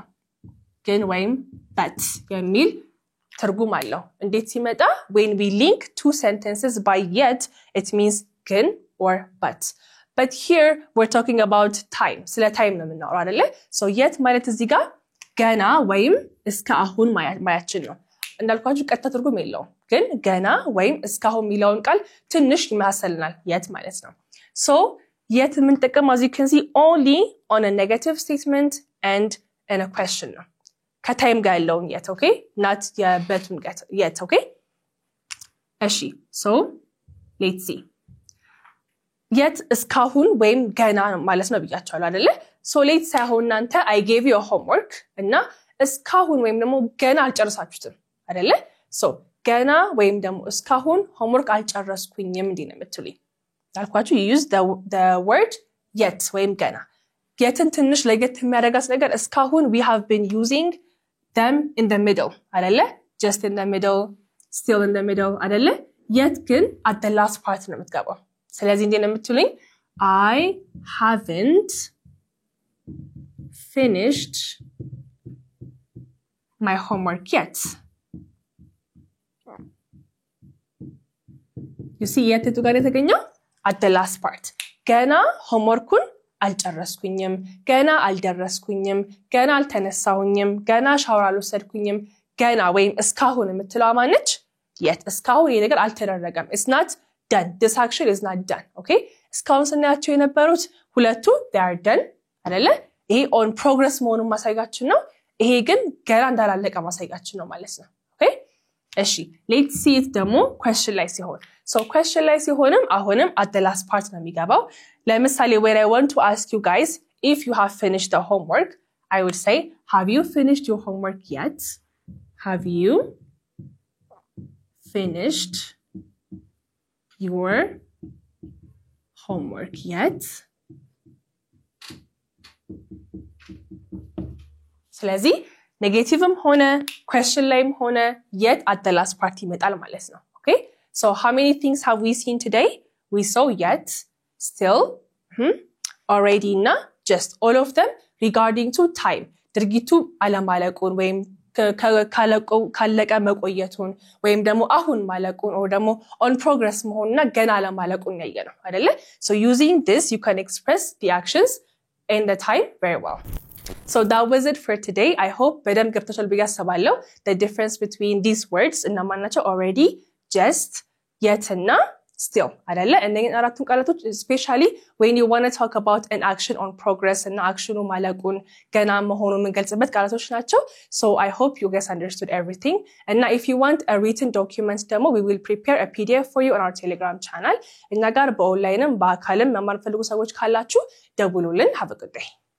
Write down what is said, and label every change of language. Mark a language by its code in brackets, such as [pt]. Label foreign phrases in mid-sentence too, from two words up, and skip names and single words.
[am] Can wayim that emil. ትርጉም አለው እንዴት ሲመጣ [en] when we link two sentences by yet it means [am] ግን [en] or but here we're talking about time [am] ስለ time ነው የምናወራው አይደለ [en] so yet [am] ማለት እዚህ ጋር ገና ወይም እስከ አሁን ማያችን ነው እንዳልኳችሁ ቀጥታ ትርጉም የለውም ግን ገና ወይም እስከ አሁን የሚለውን ቃል ትንሽ ይመሳሰልናል yet ማለት ነው [en] so yet [am] የምንጠቀመው [en] as you can see only on a negative statement and in a question [am] ነው ከታይም ጋር ያለውን [en] yet okay not የበቱን yet okay እሺ so let's see yet [am] እስካሁን ወይም ገና ማለት ነው ብያቻለሁ አይደለ [en] so let's say [am] አሁን እናንተ [en] I gave you a homework [am] እና እስካሁን ወይም ደግሞ ገና አልጨረሳችሁትም አይደለ so ገና ወይም ደግሞ እስካሁን homework አልጨረስኩኝም እንዴ ነው የምትሉኝ ታልኳችሁ [en] you use the word yet [am] ወይም ገና yetን ትንሽ ለየት የሚያደርጋት ነገር እስካሁን [en] we have been using them in the middle [am] አይደለ [en] just in the middle [am] still in the middle አይደለ yet ግን [en] at the last part [am] ነው የምትገባው ስለዚህ እንዴ ነው የምትሉኝ [en] I haven't finished my homework yet you see yet to [am] ጋር የተገኘው [en] at the last part [am] ገና homeworkን አልጨረስኩኝም ገና አልደረስኩኝም ገና አልተነሳሁኝም ገና ሻወር አልወሰድኩኝም ገና ወይም እስካሁን የምትለው ማነች yet እስካሁን ይሄ ነገር አልተደረገም [en] it's not done this action is not done okay [am] እስካሁን ስናያቸው የነበሩት ሁለቱ [en] they are [am] done አይደለ ይሄ [en] on progress [am] መሆኑን ማሳያችን ነው ይሄ ግን ገና እንዳላለቀ ማሳያችን ነው ማለት ነው [en] okay እሺ let's see it [am] ደግሞ question ላይ ሲሆን so question ላይ ሲሆንም አሁንም [en] at the last part [am] ነው የሚገባው ለምሳሌ [en] when I want to ask you guys if you have finished the homework I would say have you finished your homework yet have you finished your homework yet [am] ስለዚህ ኔጌቲቭም ሆነ question ላይም ሆነ [en] yet at the last part [am] ይመጣል ማለት ነው [en] okay so how many things have we seen today we saw yet still already na just all of them regarding to time [am] ድርጊቱ አለማለቁን ወይም ካለቀ መቆየቱን ወይም ደግሞ አሁን ማለቁን or ደግሞ [en] on progress [am] መሆንና ገና አለማለቁን ያየነው አይደለ [en] so using this you can express the actions and the time very well so that was it for today I hope [am] በደንብ ገብታችኋል ብዬ አስባለሁ [en] the difference between these words እና ማናቸው already just yet እና still [am] አይደለ እነኚህ አራቱን ቃላቶች [en] especially when you want to talk about an action on progress እና [am] actionu ማለቁን ገና መሆኑን የምንገልጽበት ቃላቶች ናቸው [en] so I hope you guys understood everything and if you want a written document demo we will prepare a PDF for you on our Telegram channel [am] እና ጋር በኦንላይንም በአካልም መማር ፈልጉ ሰዎች ካላችሁ ደውሉልን [en] have a good day